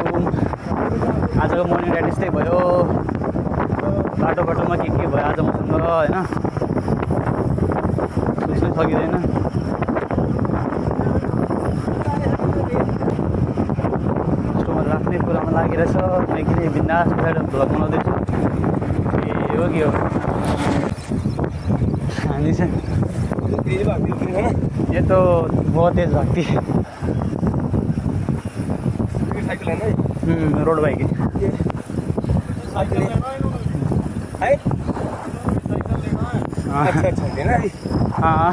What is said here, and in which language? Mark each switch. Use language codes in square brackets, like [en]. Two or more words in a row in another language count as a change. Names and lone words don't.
[ne] आजको [en] morning ride [ne] यस्तै भयो। बाटोमा के भयो आज मसँग होइन सोच्नै सकिँदैन। आफ्नै कुरामा लागिरहेछ। मैं किन बिन्दास भएर भ्लग बनाउँदैछु। ए हो कि हो हामी चाहिँ [hi] ये तो बहुत तेज भागती है। [en] road bike हाँ।